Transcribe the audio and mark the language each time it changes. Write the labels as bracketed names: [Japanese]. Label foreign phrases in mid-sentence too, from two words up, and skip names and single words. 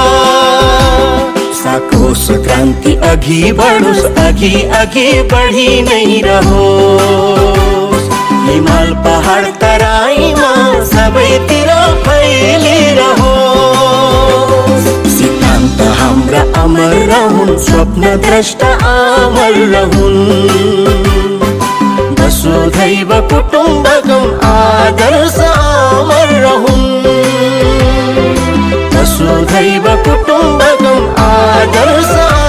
[Nepali] साकोस क्रान्ति अघि बढोस्, अघि अघि बढी नै रहोस्। हिमाल पहाड तराईमा सबैतिर फैलिरहोस्। सिद्धान्त हाम्रा अमर रहून्, स्वप्न द्रष्टा अमर रहून्। [Sanskrit] वसुधैव कुटुम्बकम् [Nepali] आदर्श अमर रहून्। [Sanskrit] वसुधैव कुटुम्बकम् आदर्श